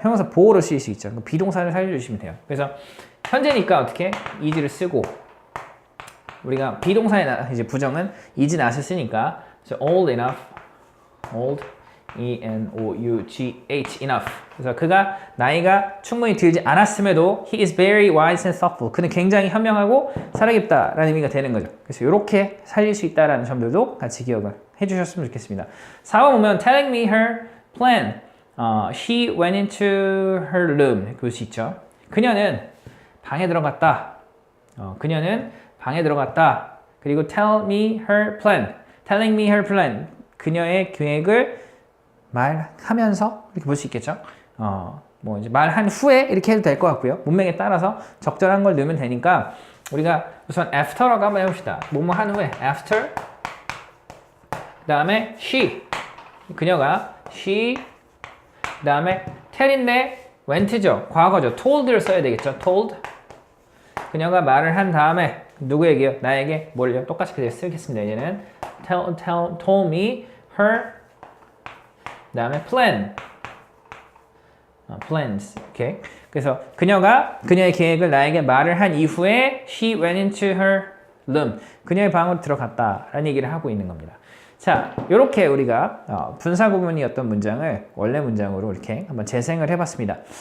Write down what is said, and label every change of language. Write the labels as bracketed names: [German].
[Korean] 형용사 보호로 쓰일 수 있죠. 비동사를 살려주시면 돼요. 그래서 현재니까 어떻게 is를 쓰고 우리가 비동사의 이제 부정은 is not을 쓰니까 그래서 old enough, old, E-N-O-U-G-H, enough. 그래서 그가 나이가 충분히 들지 않았음에도 [English] he is very wise and thoughtful. [Korean] 그는 굉장히 현명하고 사려깊다라는 의미가 되는 거죠. 그래서 이렇게 살릴 수 있다라는 점들도 같이 기억을 해주셨으면 좋겠습니다. 4번 보면 [English] telling me her plan. She went into her room. [Korean] 볼 수 있죠. 그녀는 방에 들어갔다. 그녀는 방에 들어갔다. 그리고 [English] tell me her plan. telling me her plan. [Korean] 그녀의 계획을 말하면서 이렇게 볼 수 있겠죠. 뭐 이제 말한 후에 이렇게 해도 될 것 같고요. 문맥에 따라서 적절한 걸 넣으면 되니까 우리가 우선 after라고 한번 해봅시다. 뭐뭐 한 후에 after 그 다음에 she 그녀가 she 그 다음에 tell인데 went죠. 과거죠. told를 써야 되겠죠. told 그녀가 말을 한 다음에 누구에게요? 나에게 뭘요? 똑같이 그대로 쓰겠습니다. 이제는 [English] told me her [Korean] 그 다음에 [English] plans. [Korean] 오케이. 그래서 그녀가 그녀의 계획을 나에게 말을 한 이후에 [English] she went into her room. [Korean] 그녀의 방으로 들어갔다라는 얘기를 하고 있는 겁니다. 자, 이렇게 우리가 분사 구문이었던 문장을 원래 문장으로 이렇게 한번 재생을 해봤습니다.